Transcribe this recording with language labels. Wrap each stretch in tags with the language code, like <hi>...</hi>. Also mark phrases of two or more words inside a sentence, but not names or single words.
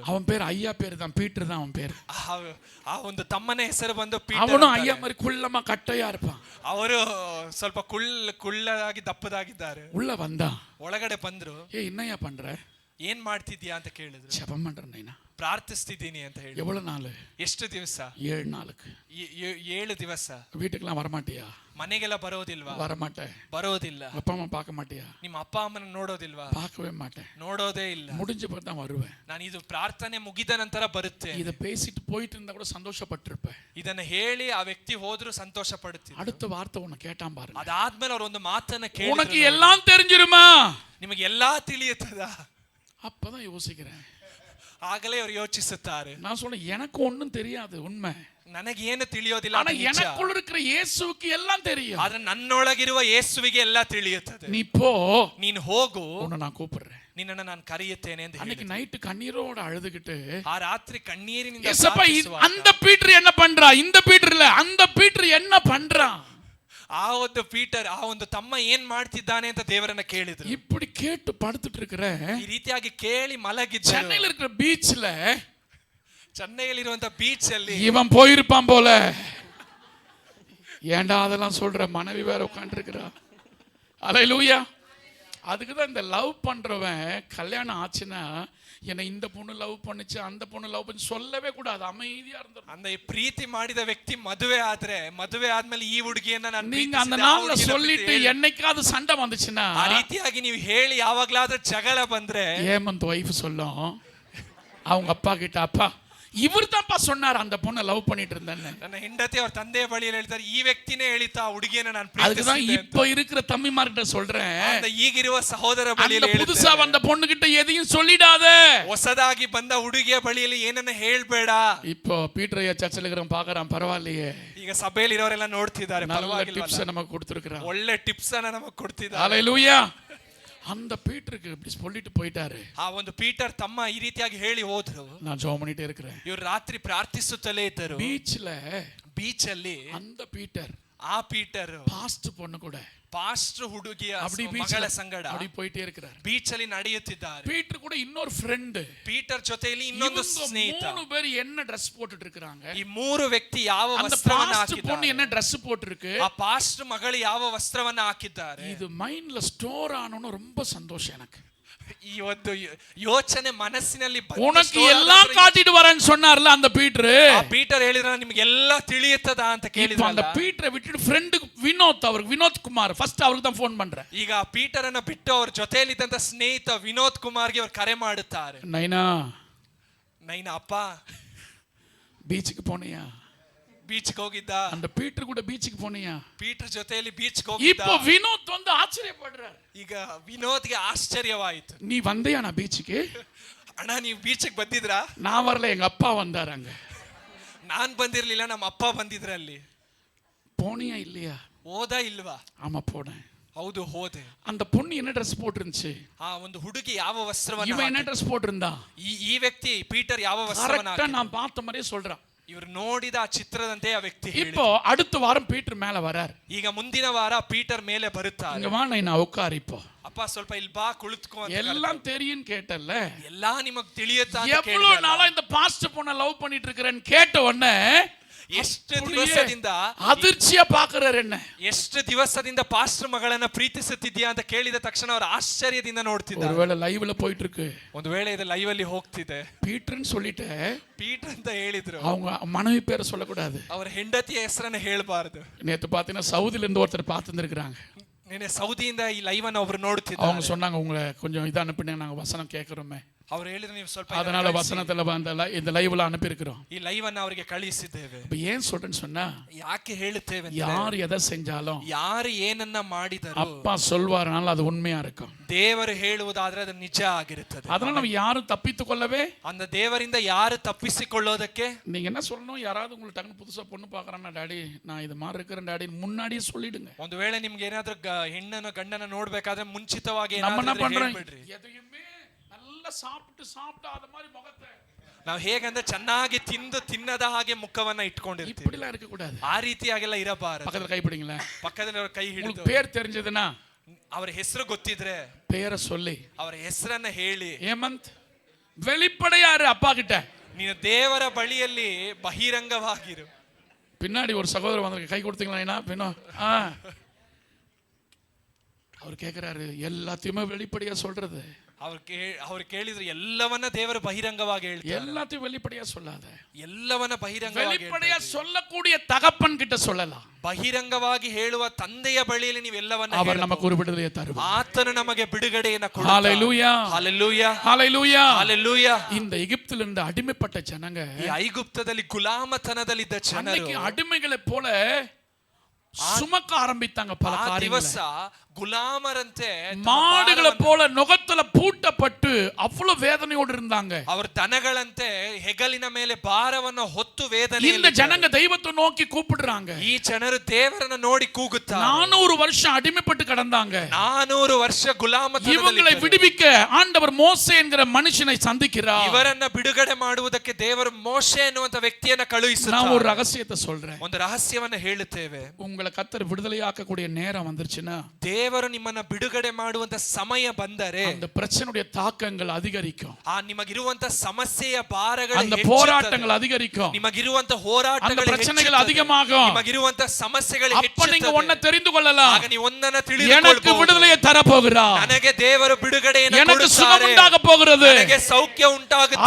<ta>அவன் பேர் ஐயா பேர் தான், பீட்டர் தான் அவன் பேர்.</ta> <kn>ಆ ಒಂದು ತಮ್ಮನ ಹೆಸರು ಬಂದು ಪೀಟರ್.</kn> <ta>அவனும் ஐயா மாதிரி குள்ளமா கட்டையா இருப்பான்.</ta> <kn>ಅವರು ಸ್ವಲ್ಪ ಕುಳ್ಳದಾಗಿ ದಪ್ಪದಾಗಿದ್ದಾರೆ.</kn> <ta>உள்ள வந்தான்,</ta> <kn>ಒಳಗಡೆ ಬಂದ್ರು.</kn> <ta>ஏ என்னையா பண்ற?</ta> <kn>ಏನ್ ಮಾಡ್ತಿದ್ಯಾ ಅಂತ ಕೇಳಿದ್ರು.</kn> <ta>ஜெபம் பண்றேன் நைனா.</ta> <kn>ಪ್ರಾರ್ಥಿಸ್ತಿದ್ದೀನಿ ಅಂತ ಹೇಳಿ.</kn> <ta>எவ்வளவு நாள்?</ta> <kn>ಎಷ್ಟು ದಿವಸ?</kn> <ta>7 நாளுக்கு.</ta> <kn>7 ದಿವಸ.</kn> <ta>வீட்டுக்கெல்லாம் வரமாட்டியா?</ta> <kn>ಮನೆಗೆಲ್ಲ ಬರೋದಿಲ್ವಾ?</kn> <ta>வரமாட்டேன்.</ta> <kn>ಬರೋದಿಲ್ಲ.</kn> <ta>அப்பா அம்மா பார்க்க மாட்டியா?</ta> <kn>ನಿಮ್ಮ ಅಪ್ಪ ಅಮ್ಮನ ನೋಡೋದಿಲ್ವಾ?</kn> <ta>பார்க்கவே மாட்டேன்.</ta> <kn>ನೋಡೋದೇ ಇಲ್ಲ.</kn> <ta>முடிஞ்ச பிறகு தான் வருவேன்.</ta> <kn>ನಾನು ಇದು ಪ್ರಾರ್ಥನೆ ಮುಗಿದ ನಂತರ ಬರುತ್ತೆ.</kn> <ta>இத பேசிட்டு போயிட்டு இருந்தா கூட சந்தோஷப்பட்டிருப்பேன்.</ta> <kn>ಇದನ್ನ ಹೇಳಿ ಆ ವ್ಯಕ್ತಿ ಹೋದ್ರು ಸಂತೋಷ ಪಡುತ್ತೀನಿ.</kn> <ta>அடுத்த வார்த்தை உன்னை கேட்டான் பாருங்க.</ta> <kn>ಅದಾದ್ಮೇಲೆ ಅವರು ಒಂದು ಮಾತನ್ನ ಕೇಳಿದ್ರು.</kn> <ta>உனக்கு எல்லாம் தெரிஞ்சிருமா?</ta> <kn>ನಿಮಗೆ ಎಲ್ಲಾ ತಿಳಿಯುತ್ತದ?</kn> <ta>அப்பதான் யோசிக்கிறேன்.</ta> <kn>ಆಗಲೇ ಅವರು ಯೋಚಿಸುತ್ತಾರೆ.</kn> <ta>நான் சொல்றேன், எனக்கு ஒண்ணும் தெரியாது, உண்மை.</ta> <kn>ನನಗೇನು ತಿಳಿಯೋದಿಲ್ಲ.</kn> <ta>ஆனா எனக்குள்ள இருக்கிற இயேசுவுக்கு எல்லாம் தெரியும்.</ta> <kn>ಆದ್ರೆ ನನ್ನೊಳಗಿರುವ ಯೇಸುವಿಗೆ ಎಲ್ಲ ತಿಳಿಯುತ್ತದೆ.</kn> <ta>நீ போ,</ta> <kn>ನೀನು ಹೋಗು,</kn> <ta>உன்னை நான் கூப்பிடுறேன்.</ta> <kn>ನಿನ್ನನ್ನು ನಾನು ಕರೆಯುತ್ತೇನೆ ಅಂತ</kn> <ta>அன்னைக்கு</ta> <kn>ಹೇಳಿದ್ರು.</kn> <ta>நைட்டு கண்ணீரோட அழுதுகிட்டு,</ta> <kn>ಆ ರಾತ್ರಿ ಕಣ್ಣೀರಿನಿಂದ</kn> <ta>ஏசப்பா</ta> <kn>ಪ್ರಾರ್ಥಿಸುವಾಗ,</kn> <ta>அந்த பீட்டர் என்ன பண்றா? இந்த பீட்டர் இல்ல, அந்த பீட்டர் என்ன பண்றான்?</ta> <kn>ಆ ಒಂದು ಪೀಟರ್, ಆ ಒಂದು ತಮ್ಮ ಏನ್ ಮಾಡ್ತಿದ್ದಾನೆ ಅಂತ ದೇವರನ್ನ ಕೇಳಿದ್ರು.</kn> <ta>இப்படி கேட்டு படுத்துட்டு இருக்கிற,</ta> <kn>ಈ ರೀತಿಯಾಗಿ ಕೇಳಿ ಮಲಗಿದ್ದ</kn> <ta>சென்னையில இருக்கிற பீச்ல,</ta> <kn>ಚೆನ್ನೈಯಲ್ಲಿರುವಂತ ಬೀಚ್ ಅಲ್ಲಿ</kn> <ta>இவன் போயிருப்பான் போல. ஏண்டா அதெல்லாம் சொல்ற? மனைவி வேற உட்கார்ந்து இருக்கிறா. அல்லேலூயா. அதுக்குதான் இந்த லவ் பண்றவன் கல்யாணம் ஆச்சுன்னா, என்னை இந்த பொண்ணு லவ் பண்ணுச்சு, அந்த பொண்ணு லவ் பண்ணி சொல்லவே கூடாது, அமைதியா இருந்துரும்.</ta> <kn>அந்த ಪ್ರೀತಿ ಮಾಡಿದ ವ್ಯಕ್ತಿ ಮದುವೆ ಆದ್ರೆ, ಮದುವೆ ಆದ್ಮೇಲೆ ಈ ಹುಡುಗಿಯನ್ನ ನಾನು</kn> <ta>நீங்க அந்த நாள்ல சொல்லிட்டு என்னைக்காவது சண்டை வந்துச்சுன்னா,</ta> <kn>ಆ ರೀತಿಯಾಗಿ ನೀವು ಹೇಳಿ ಯಾವಾಗ್ಲಾದ್ರೂ ಜಗಳ ಬಂದ್ರೆ,</kn> <ta>ஏமந்த் வைஃப் சொல்லும் அவங்க அப்பா கிட்ட, அப்பா இவர் தான்ப்பா சொன்னார் அந்த பொண்ணை லவ் பண்ணிட்டு இருந்தேன்னு.</ta> <kn>ನನ್ನ ಹೆಂಡತಿ ಅವ್ರ ತಂದೆಯ ಬಳಿಯಲ್ಲಿ ಹೇಳ್ತಾರೆ, ಈ ವ್ಯಕ್ತಿನೇ ಹೇಳಿತಾ ಹುಡುಗಿಯನ್ನ ನಾನು</kn> <ta>அதுக்குதான்</ta> <kn>ಪ್ರೀತಿಸಿದೆ.</kn> <ta>இப்ப இருக்கிற தம்பிமார்கிட்ட சொல்றேன்,</ta> <kn>ಅಂತ ಈಗಿರುವ ಸಹೋದರ</kn> <ta>அந்த</ta> <kn>ಬಳಿಯಲ್ಲಿ</kn> <ta>புதுசா வந்த பொண்ணு கிட்ட எதையும் சொல்லிடாத.</ta> <kn>ಹೊಸದಾಗಿ ಬಂದ ಹುಡುಗಿಯ ಬಳಿಯಲ್ಲಿ ಏನನ್ನ ಹೇಳ್ಬೇಡ.</kn> <ta>இப்போ பீட்டர் ஐயா சர்ச்சில் இருக்கிறவன் பாக்குறான், பரவாயில்லையே,</ta> <kn>ಈಗ ಸಭೆಯಲ್ಲಿ ಇರೋರೆಲ್ಲ ನೋಡ್ತಿದ್ದಾರೆ,</kn> <ta>நல்ல</ta> <kn>ಪರವಾಗಿಲ್ವಲ್ಲ?</kn> <ta>டிப்ஸ் நமக்கு கொடுத்திருக்கிறான்.</ta> <kn>ಒಳ್ಳೆ ಟಿಪ್ಸ್ ಅನ್ನ ನಮಗೆ ಕೊಡ್ತಿದ್ದಾರೆ.</kn> <ta>ஹalleluya. அந்த பீட்டருக்கு இப்படி சொல்லிட்டு போயிட்டாரு.</ta> <kn>ಆ ಒಂದು ಪೀಟರ್ ತಮ್ಮ ಈ ರೀತಿಯಾಗಿ ಹೇಳಿ ಹೋದ್ರು.</kn> <ta>நான் ஜெபம் பண்ணிட்டே இருக்கிறேன்.</ta> <kn>ಇವರು ರಾತ್ರಿ ಪ್ರಾರ್ಥಿಸುತ್ತಲೇ ಇದ್ದರು.</kn> <ta>பீச்ல</ta> <kn>ಬೀಚ್ ಅಲ್ಲಿ</kn> <ta>அந்த பீட்டர்</ta> <kn>ಆ ಪೀಟರ್</kn> <ta>பாஸ்ட் பொண்ணு கூட</ta> <kn>ಪಾಸ್ಟರ್ ಹುಡುಗಿಯ</kn> <ta>அப்படி</ta> <kn>ಮಗಳ</kn> <ta>பீச்ல</ta> <kn>ಸಂಗಡ</kn> <ta>அப்படி போயிட்டே இருக்கிறார்.</ta> <kn>ಬೀಚ್ ಅಲ್ಲಿ ನಡೆಯುತ್ತಿದ್ದಾರೆ.</kn> <ta>பீட்டர் கூட இன்னொரு ஃப்ரெண்ட்.</ta> <kn>ಪೀಟರ್ ಜೊತೆಯಲ್ಲಿ ಇನ್ನೊಂದು ಸ್ನೇಹಿತ.</kn> <ta>மூணு பேர் என்ன Dress போட்டுட்டு இருக்காங்க?</ta> <kn>ಈ ಮೂರು ವ್ಯಕ್ತಿ ಯಾವ</kn> <ta>அந்த</ta> <kn>ವಸ್ತ್ರವನ್ನ</kn> <ta>பாஸ்ட் பொண்ணு</ta> <kn>ಹಾಕಿದ್ದಾರೆ?</kn> <ta>என்ன Dress போட்டுருக்கு?</ta> <kn>ಆ ಪಾಸ್ಟರ್ ಮಗಳು ಯಾವ ವಸ್ತ್ರವನ್ನ ಹಾಕಿದ್ದಾರೆ?</kn> <ta>இது மைண்ட்ல ஸ்டோர் ஆனோன்னு ரொம்ப சந்தோஷம் எனக்கு.</ta> <kn>ಈ ಒಂದು ಯೋಚನೆ ಮನಸ್ಸಿನಲ್ಲಿ</kn> <ta>உனக்கு எல்லாம் காட்டிட்டு வரேன்னு சொன்னார்ல அந்த பீட்டர்.</ta> <kn>ಆ ಪೀಟರ್ ಹೇಳಿದ್ರ ನಿಮಗೆ ಎಲ್ಲ ತಿಳಿಯುತ್ತದ ಅಂತ</kn> <ta>இப்போ</ta> <kn>ಕೇಳಿದ್ರಲ್ಲ.</kn> <ta>அந்த பீட்டரை விட்டுட்டு ஃப்ரெண்டுக்கு வினோத் குமார் ஃபர்ஸ்ட் அவருக்கு தான் ஃபோன் பண்றேன்.</ta> <kn>ಈಗ ಆ ಪೀಟರ್ ಅನ್ನು ಬಿಟ್ಟು ಅವ್ರ ಜೊತೆಯಲ್ಲಿದ್ದಂತ ಸ್ನೇಹಿತ ವಿನೋದ್ ಕುಮಾರ್ಗೆ ಅವರು ಕರೆ ಮಾಡುತ್ತಾರೆ.</kn> <ta>நைனா</ta> <kn>ಅಪ್ಪ</kn> <ta>பீச்சுக்கு போனியா?</ta> <kn>ಬೀಚ್ಗೆ ಹೋಗಿದ್ದ.</kn> <ta>அந்த பீட்டர் கூட பீச்சுக்கு போனியா?</ta> <kn>ಪೀಟರ್ ಜೊತೆಯಲ್ಲಿ ಬೀಚ್ಗೆ ಹೋಗಿದ್ದ.</kn> <ta>இப்போ வினோத் வந்து ஆச்சரியப்படுறார்.</ta> <kn>ಈಗ ವಿನೋದ್ಗೆ ಆಶ್ಚರ್ಯವಾಯಿತು.</kn> <ta>நீ வந்தியா நான் பீச்சுக்கு?</ta> <kn>ಅಣ್ಣ ನೀವು ಬೀಚ್ಗೆ ಬಂದಿದ್ರಾ?</kn> <ta>நான் வரல, எங்க அப்பா வந்தார் அங்க.</ta> <kn>ನಾನ್ ಬಂದಿರ್ಲಿಲ್ಲ, ನಮ್ಮ ಅಪ್ಪ ಬಂದಿದ್ರ ಅಲ್ಲಿ.</kn> <ta>போனியா இல்லையா?</ta> <kn>ಹೋದಾ ಇಲ್ವಾ?</kn> <ta>ஆமா போனேன்.</ta> <kn>ಹೌದು ಹೋದೆ.</kn> <ta>அந்த பொண்ணு என்ன Dress போட்டுருந்துச்சு?</ta> <kn>ಆ ಒಂದು ಹುಡುಗಿ ಯಾವ ವಸ್ತ್ರವನ್ನ</kn> <ta>இவன் என்ன Dress போட்டிருந்தா?</ta> <kn>ಈ ವ್ಯಕ್ತಿ ಪೀಟರ್ ಯಾವ ವಸ್ತ್ರವನ್ನ</kn> <ta>கரெக்ட்டா நான் பார்த்த மாதிரியே சொல்றான்.</ta> <kn>ಇವರು ನೋಡಿದ ಆ ಚಿತ್ರದಂತೆ ಆ ವ್ಯಕ್ತಿ</kn> <ta>இப்போ அடுத்த வாரம் பீட்டர் மேல வரார்.</ta> <kn>ಈಗ ಮುಂದಿನ ವಾರ ಪೀಟರ್ ಮೇಲೆ ಬರುತ್ತಾರೆ.</kn> <ta>இங்க வா நான் உட்கார் இப்போ.</ta> <kn>ಅಪ್ಪ ಸ್ವಲ್ಪ ಇಲ್ಲಿ ಬಾ ಕುಳಿತುಕೋ ಅಂತ.</kn> <ta>எல்லாம் தெரியும் கேட்டல்ல?</ta> <kn>ಎಲ್ಲಾ ನಿಮಗೆ ತಿಳಿಯುತ್ತಾ ಅಂತ ಕೇಳಿದ್ರಲ್ಲ.</kn> <ta>எவ்வளவு நாளா இந்த பாஸ்டர் பொண்ண லவ் பண்ணிட்டு இருக்கறேன்னு கேட்ட உடனே</ta> <kn>ಎಷ್ಟು ದಿವಸದಿಂದ</kn> <ta>அதிர்ச்சியா பாக்குறாரு என்ன.</ta> <kn>ಎಷ್ಟು ದಿವಸದಿಂದ ಪಾಸ್ಟರ್ ಮಗಳನ್ನ ಪ್ರೀತಿಸುತ್ತಿದ್ಯಾ ಅಂತ ಕೇಳಿದ ತಕ್ಷಣ ಅವರು ಆಶ್ಚರ್ಯದಿಂದ ನೋಡ್ತಿದ್ದಾರೆ.</kn> <ta>ஒருவேளை லைவ்ல போயிட்டு இருக்கு.</ta> <kn>ಒಂದು ವೇಳೆ ಇದು ಲೈವ್ ಅಲ್ಲಿ ಹೋಗ್ತಿದೆ.</kn> <ta>பீட்டர்னு சொல்லிட்டு</ta> <kn>ಪೀಟರ್ ಅಂತ ಹೇಳಿದ್ರು.</kn> <ta>அவங்க மனைவி பேரை சொல்லக்கூடாது.</ta> <kn>ಅವರ ಹೆಂಡತಿಯ ಹೆಸರನ್ನ ಹೇಳಬಾರದು.</kn> <ta>நேத்து பாத்தீங்கன்னா சவுதில இருந்து ஒருத்தர் பார்த்துருக்காங்க.</ta> <kn>ನೆನೆ ಸೌದಿಯಿಂದ ಈ ಲೈವ್ ಅನ್ನು ಒಬ್ರು ನೋಡ್ತಿದ್ದಾರೆ.</kn> <ta>அவங்க சொன்னாங்க உங்களை கொஞ்சம் இதை அனுப்பினீங்க, நாங்க வசனம் கேட்கிறோமே.</ta> <kn>ಅವರು ಹೇಳಿದ್ರು ನೀವು ಸ್ವಲ್ಪ</kn> <ta>அதனால வசனத்துல இந்த லைவ்ல அனுப்பி இருக்கிறோம்.</ta> <kn>ಈ ಲೈವ್ ಅನ್ನು ಅವರಿಗೆ ಕಳಿಸಿದ್ದೇವೆ.</kn> <ta>இப்ப ஏன் சொல்றேன்னு சொன்னா,</ta> <kn>ಯಾಕೆ ಹೇಳುತ್ತೇವೆ?</kn> <ta>யார் எதை செஞ்சாலும்</ta> <kn>ಯಾರು ಏನನ್ನ ಮಾಡಿದರು</kn> <ta>அப்பா சொல்வாரனால அது உண்மையா இருக்கும்.</ta> <kn>ದೇವರು ಹೇಳುವುದಾದ್ರೆ ಅದು ನಿಜ ಆಗಿರುತ್ತದೆ.</kn> <ta>அதனால நம்ம யாரும் தப்பித்துக் கொள்ளவே</ta> <kn>அந்த ದೇವರಿಂದ ಯಾರು ತಪ್ಪಿಸಿಕೊಳ್ಳೋದಕ್ಕೆ.</kn> <ta>நீங்க என்ன சொல்லணும்? யாராவது உங்களுக்கு டக்குனு புதுசா பொண்ணு பாக்குறானா, டாடி நான் இது மாதிரி இருக்கிறேன் டாடி முன்னாடியே சொல்லிடுங்க.</ta> <kn>ಒಂದು ವೇಳೆ ನಿಮ್ಗೆ ಏನಾದ್ರೂ ಹೆಣ್ಣನ ಗಂಡನ ನೋಡ್ಬೇಕಾದ್ರೆ ಮುಂಚಿತವಾಗಿ</kn> <ta>நம்ம என்ன பண்றோம்?</ta> <kn>ಹೇಳ್ಬಿಡ್ರಿ.</kn> <ta>எதையுமே நல்லா சாப்பிட்டு அத மாதிரி முகத்தை</ta> <kn>ನಾವು ಹೇಗಂದ್ರೆ ಚೆನ್ನಾಗಿ ತಿನ್ನದ ಹಾಗೆ ಮುಖವನ್ನ ಇಟ್ಕೊಂಡಿರ್ತೀವಿ.</kn> <ta>இப்படிலாம் இருக்க கூடாது.</ta> <kn>ಆ ರೀತಿಯಾಗೆಲ್ಲ ಇರಬಾರದು.</kn> <ta>பக்கத்துல கை பிடிங்களேன்.</ta> <kn>ಪಕ್ಕದಲ್ಲಿ ಅವರ ಕೈ ಹಿಡಿದು</kn> <ta>உங்களுக்கு பேர் தெரிஞ்சதுன்னா</ta> <kn>ಅವರ ಹೆಸರು ಗೊತ್ತಿದ್ರೆ</kn> <ta>பேரை சொல்லி</ta> <kn>ಅವರ ಹೆಸರನ್ನ ಹೇಳಿ,</kn> <ta>ஏமந்த் வெளிப்படையாரு அப்பா கிட்ட.</ta> <kn>ನೀನು ದೇವರ ಬಳಿಯಲ್ಲಿ ಬಹಿರಂಗವಾಗಿರು.</kn> <ta>பின்னாடி ஒரு சகோதரர் வந்து கை கொடுத்தீங்களா? பின்னோ அவர் கேட்கிறாரு, எல்லாத்தையுமே வெளிப்படையா சொல்றது.</ta> <kn>ಅವ್ರು ಕೇಳಿದ್ರು ಎಲ್ಲವನ್ನ ದೇವರು ಬಹಿರಂಗವಾಗಿ ಹೇಳ್ತಾರೆ.</kn> <ta>எல்லாத்தையும் வெளிப்படையா சொல்லாத,</ta> <kn>ಎಲ್ಲವನ್ನ ಬಹಿರಂಗವಾಗಿ</kn> <ta>வெளிப்படையா சொல்லக்கூடிய தகப்பன் கிட்ட சொல்லலாம்.</ta> <kn>ಬಹಿರಂಗವಾಗಿ ಹೇಳುವ ತಂದೆಯ ಬಳಿಯಲ್ಲಿ ನೀವು ಎಲ್ಲವನ್ನ</kn> <ta>அவர் நமக்கு ஒரு விடுதலையை தருவார்.</ta> <kn>ಆತನು ನಮಗೆ ಬಿಡುಗಡೆಯನ್ನು ಕೊಡುತ್ತಾನೆ.</kn> <ta>ஹalleluya</ta> <kn>ಹಲ್ಲೆಲೂಯಾ</kn> <ta>ஹalleluya</ta> <kn>ಹಲ್ಲೆಲೂಯಾ.</kn> <ta>இந்த எகிப்திலிருந்து அடிமைப்பட்ட ஜனங்க,</ta> <kn>ಈ ಐಗುಪ್ತದಲ್ಲಿ ಗುಲಾಮತನದಲ್ಲಿದ್ದ ಜನರು</kn> <ta>அன்னைக்கு அடிமைகளை போல சுமக்க ஆரம்பித்தாங்க பல காரியங்களை.</ta> <kn>ಗುಲಾಮರಂತೆ</kn> <ta>மாடுகளை போல நுகத்துல பூட்டப்பட்டு அவ்வளவு வேதனையோடு இருந்தாங்க.</ta> <kn>அவர் ದನಗಳಂತೆ ಹೆಗಲಿನ ಮೇಲೆ ಭಾರವನ್ನು ಹೊತ್ತು ವೇದನೆ.</kn> <ta>இந்த ஜனங்க தெய்வத்தை நோக்கி கூப்பிடுறாங்க.</ta> <kn>ಈ ಜನರು ದೇವರನ್ನ ನೋಡಿ ಕೂಗುತ್ತಾರೆ.</kn> <ta>400 வருஷம் அடிமைப்பட்டு கிடந்தாங்க.</ta> <kn>400 ವರ್ಷ ಗುಲಾಮತನದಲ್ಲಿ</kn> <ta>இவங்களை விடுவிக்க ஆண்டவர் மோசே என்கிற மனுஷனை சந்திக்கிறார்.</ta> <kn>ಇವರನ್ನ ಬಿಡುಗಡೆ ಮಾಡುವುದಕ್ಕೆ ದೇವರು ಮೋಶೆ ಎನ್ನುವಂತ ವ್ಯಕ್ತಿಯನ್ನ ಕಳುಹಿಸುತ್ತಾರೆ.</kn> <ta>நான் ஒரு ரகசியத்தை சொல்றேன்.</ta> <kn>ಒಂದು ರಹಸ್ಯವನ್ನ ಹೇಳುತ್ತೇವೆ.</kn> <ta>உங்களை கர்த்தர் விடுதலையாக்கக்கூடிய நேரம் வந்துருச்சுன்னா,</ta> <kn>ದೇವರು ನಿಮ್ಮನ್ನ ಬಿಡುಗಡೆ ಮಾಡುವಂತ ಸಮಯ ಬಂದರೆ</kn> <ta>அந்த பிரச்சனையுடைய தாக்கங்கள் அதிகரிக்கும்.</ta> <kn>ಆ ನಿಮಗಿರುವಂತ ಸಮಸ್ಯೆಯ ಭಾರಗಳು</kn> <ta>அந்த போராட்டங்கள் அதிகரிக்கும்.</ta> <kn>ನಿಮಗಿರುವಂತ ಹೋರಾಟಗಳು</kn> <ta>அந்த பிரச்சனைகள் அதிகமாகும்.</ta> <kn>ನಿಮಗಿರುವಂತ ಸಮಸ್ಯೆಗಳು</kn> <ta>அப்ப நீங்க ஒன்ன தெரிந்து கொள்ளலாம்.</ta> <kn>ಆಗ ನೀವು ಒಂದನ್ನ</kn> <ta>எனக்கு</ta> <kn>ತಿಳಿದುಕೊಳ್ಳಬಹುದು.</kn> <ta>விடுதலையை தர போகிறார்.</ta> <kn>ನನಗೆ ದೇವರು ಬಿಡುಗಡೆಯನ್ನು</kn> <ta>எனக்கு</ta> <kn>ಕೊಡುತ್ತಾರೆ.</kn> <ta>சுகம் உண்டாக போகிறது.</ta> <kn>ನನಗೆ ಸೌಖ್ಯ ಉಂಟಾಗುತ್ತದೆ.</kn>